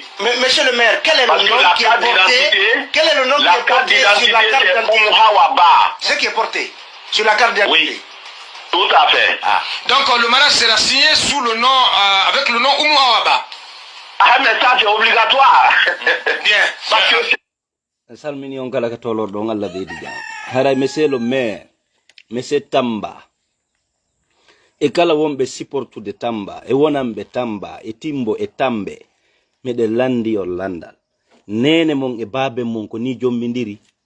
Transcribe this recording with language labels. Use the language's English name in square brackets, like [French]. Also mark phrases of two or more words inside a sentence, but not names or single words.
[French] Monsieur le maire, quel est le nom qui est porté? Quel est le nom qui est porté sur la carte d'identité? Ce qui est porté sur la carte d'identité. Oui, tout à fait. Donc le mariage sera signé sous le nom, avec le nom Oumou Awaba. Ah, mais ça c'est obligatoire. Bien. Parce que [Fula] salmini on kala ka tolor do ngalla de diga haray [French] monsieur le maire monsieur [Fula] Tamba e kala wonbe supportu de Tamba e wonambe Tamba e timbo e tambe mede landi o landal nene mon e babe mon ko ni jommindiri